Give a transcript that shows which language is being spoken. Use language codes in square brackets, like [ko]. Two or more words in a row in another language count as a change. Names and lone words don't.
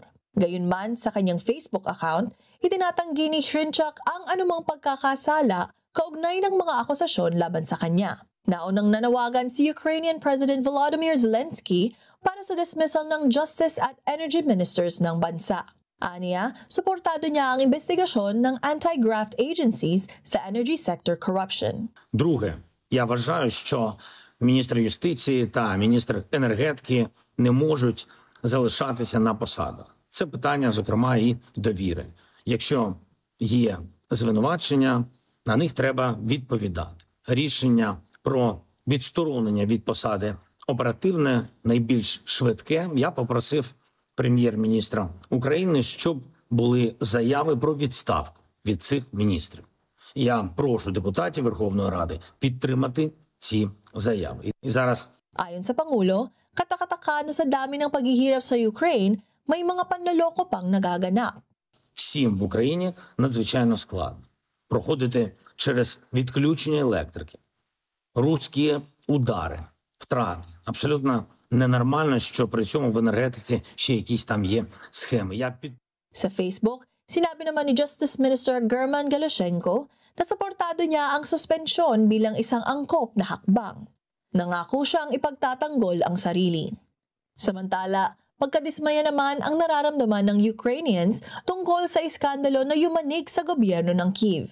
[tl] Gayunman, sa kanyang Facebook account, itinatanggi ni Hryntchuk ang anumang pagkakasala kaugnay ng mga akusasyon laban sa kanya. Naunang nanawagan si [en] Ukrainian President [tl] Volodymyr Zelensky para sa dismissal ng Justice at [en] Energy Ministers [tl] ng bansa. Aniya, suportado niya ang investigasyon ng [en] anti-graft agencies [tl] sa [en] energy sector corruption. [uk] Друге, я вважаю, що міністр юстиції та міністр енергетики не можуть залишатися на посадах. Це питання, зокрема, і довіри. Якщо є звинувачення, на них треба відповідати. Рішення про відсторонення від посади оперативне, найбільш швидке. Я попросив прем'єр-міністра України, щоб були заяви про відставку від цих міністрів. Я прошу депутатів Верховної Ради підтримати ці заяви. І зараз... [tl] Ayon sa Pangulo, katakataka na sa dami ng paghihirap sa Ukraine, may mga panloloko pang nagaganap. [uk] Всім в Україні надзвичайно складно проходити через відключення електрики, руські удари, втрати. Абсолютно ненормально, що при цьому в енергетиці ще якісь там є схеми. [tl] Sa Facebook, sinabi naman ni [en] Justice Minister [tl] German Galushenko na suportado niya ang suspensyon bilang isang angkop na hakbang. Nangako siyang ipagtatanggol ang sarili. Samantala, magkadismaya naman ang nararamdaman ng Ukrainians tungkol sa iskandalo na yumanig sa gobyerno ng Kyiv.